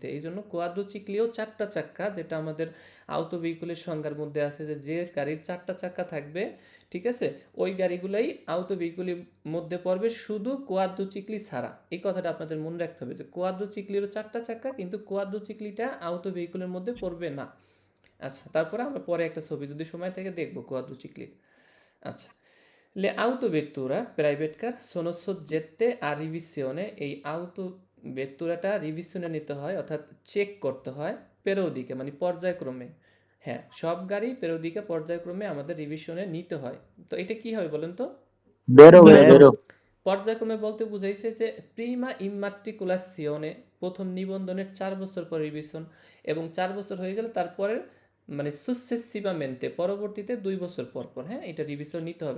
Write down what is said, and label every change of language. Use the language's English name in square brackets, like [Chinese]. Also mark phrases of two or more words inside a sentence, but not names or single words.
[Bangla] এই জন্য কোয়াড্রোচিক্লিও 4টা চাক্কা, যেটা আমাদের আউটো ভেহিকুলের সংজ্ঞার মধ্যে আছে যে গাড়ির 4টা চাক্কা থাকবে, ঠিক আছে, ওই গাড়িগুলাই আউটো ভেহিকুলের মধ্যে পড়বে, শুধু কোয়াড্রোচিক্লি ছাড়া। এই কথাটা আপনাদের মনে রাখতে হবে যে কোয়াড্রোচিক্লিরও 4টা চাক্কা, কিন্তু কোয়াড্রোচিক্লিটা আউটো ভেহিকুলের মধ্যে পড়বে না। আচ্ছা, তারপরে আমরা পরে একটা ছবি যদি সময় থেকে দেখবো কোয়াড্রোচিক্লির। আচ্ছা, [Italian] le autovettura [English] private car [Italian] sono soggette a revisione। [Bangla] এই auto ভেত্তুরাটা রিভিশনে নিতে হয়, অর্থাৎ চেক করতে হয় পেরোদিকে, মানে পর্যায়ক্রমে। হ্যাঁ, সব গাড়ি পেরোদিকে পর্যায়ক্রমে আমাদের রিভিশনে নিতে হয়। তো এটা কি হবে বলেন তো? বেরো ভাইয়া বেরো। বেরো। পর্যায়ক্রমে বলতে বুঝাইছে যে [Italian] prima immatricolazione, [Bangla] প্রথম নিবন্ধনের 4 বছর পর রিভিশন, এবং 4 বছর হয়ে গেলে তারপরে মানে সুসেসিভামেন্টে পরবর্তীতে 2 বছর পর পর, হ্যাঁ, এটা রিভিশন নিতে হবে।